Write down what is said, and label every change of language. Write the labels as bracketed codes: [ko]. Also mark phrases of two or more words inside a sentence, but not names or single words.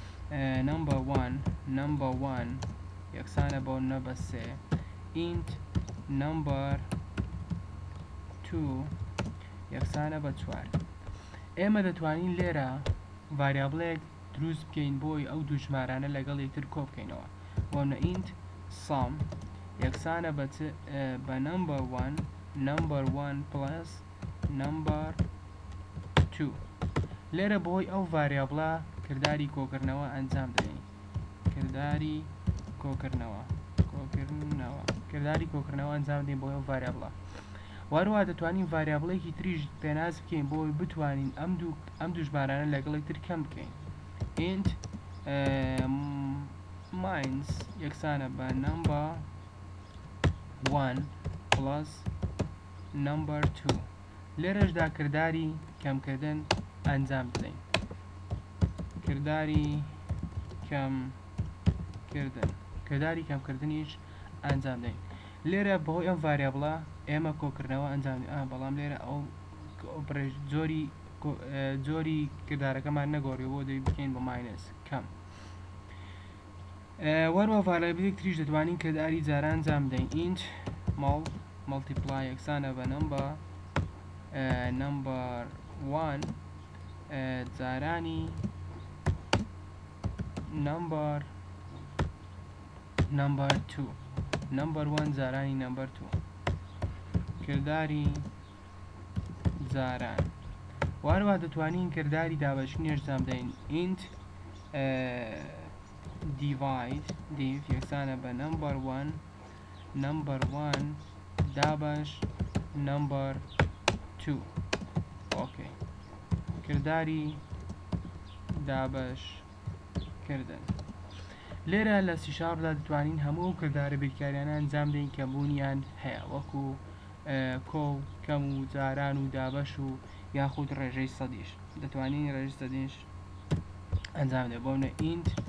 [en] number 1 [ckb] یەکسانە بۆ نەبە 3 [en] int number 2 [ckb] یەکسانە بە 4 ئێمە دەتوانین لێرە ڤاریابڵێک دروست بکەین بۆی ئەو دوو ژمارانە لەگەڵ یەکتر کۆ بکەینەوە بۆنە [en] int sum [ckb] یەکسانە بە [en] number 1 plus number 2 [ckb] لێرە بۆی ئەو ڤاریابڵە کرداری کۆکردنەوە ئەنجام دەدەین کرداری کۆکردنەوە ئەنجام دەین بۆی ئەو ڤاریابڵە واروها دەتوانین ڤاریابڵێکی تریش پێناز بکەین بۆی بتوانین ئەم دوو ژمارانە لەگەڵ یەکتر کەم بکەین int minus یەکسانە بە [en] number 1 plus number 2 [ckb] لێرەشدا کرداری کەمکردن ئەنجام بدەین کرداری کەمکردنیش ئەنجام دەین لێرە بەهۆی ئەم ڤاریابڵە ئێمە کۆکردنەوە ئەنجام بەڵام لێرە ئەو جۆری کردارەکەمان نەگۆڕی بۆ دەی بکەین بە ماینەس کەم وەروە ڤاریابڵێک تریش دەتوانین کرداری جاران ئەنجام بدەین [en] int multiply [ckb] یەکسانە بە [en] number 1 [ckb] جارانی [en] number 2 number 1 [ckb] جارانی [en] number 2 [ckb] کرداری جاران واروها دەتوانین کرداری دابەشینی ئەنجام بدەین [en] int div [ckb] یەکسانە بە [en] number 1 [ckb] دابەش [en] number 2 [ckb] ئۆکەی کرداری دابەش کردن لێرە لە سی شارپدا دەتوانین هەموو کردارە بیرکاریانە ئەنجام دەین کە بوونیان هەیە وەکو کۆ و کەم و جاران و دابەش و یاخود ڕێژەی سەدیش دەتوانین ڕێژەی سەدیش ئەنجام دێ بۆنە int